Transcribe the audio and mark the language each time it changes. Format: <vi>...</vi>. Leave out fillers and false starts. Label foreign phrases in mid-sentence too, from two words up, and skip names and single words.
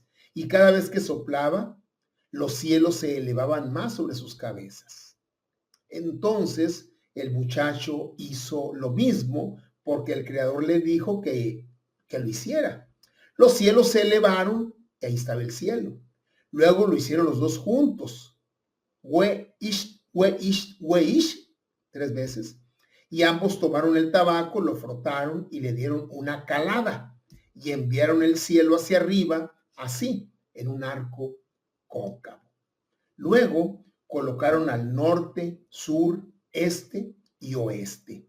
<es>Y cada vez que soplaba, los cielos se elevaban más sobre sus cabezas. Entonces el muchacho hizo lo mismo porque el Creador le dijo que lo hiciera. Los cielos se elevaron y ahí estaba el cielo. Luego lo hicieron los dos juntos. We ish, we ish, we ish, 3 veces. Y ambos tomaron el tabaco, lo frotaron y le dieron una calada y enviaron el cielo hacia arriba, así, en un arco cóncavo. Luego colocaron al norte, sur, este y oeste.</es>